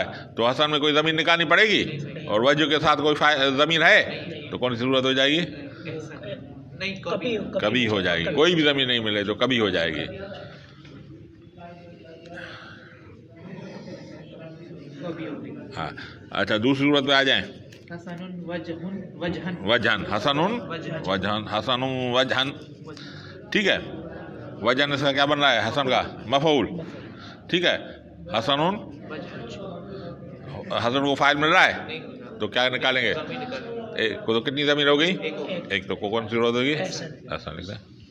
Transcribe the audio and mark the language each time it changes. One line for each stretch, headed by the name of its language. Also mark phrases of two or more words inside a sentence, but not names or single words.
Urdu: تو حسن میں کوئی ضمیر نکالنی پڑے گی, اور وجہ کے ساتھ کوئی ضمیر ہے تو کون سی صورت ہو جائے گی؟ کبھی ہو جائے گی. کوئی بھی ضمیر نہیں ملے تو کبھی ہو جائے گی. ہاں اچھا دوسری صورت پہ آ جائیں.
Arabic: وجہن, حسن وجہن, حسن وجہن,
Urdu: ٹھیک ہے. وجہن اس کا کیا بن رہا ہے؟ حسن کا مفعول, ٹھیک ہے. حسن حسن کو فاعل مل رہا ہے تو کیا نکالیں گے؟ تو کتنی ضمیر ہو گئی؟ ایک. تو کون سی صورت ہوگی؟ حسن لکھ دیں.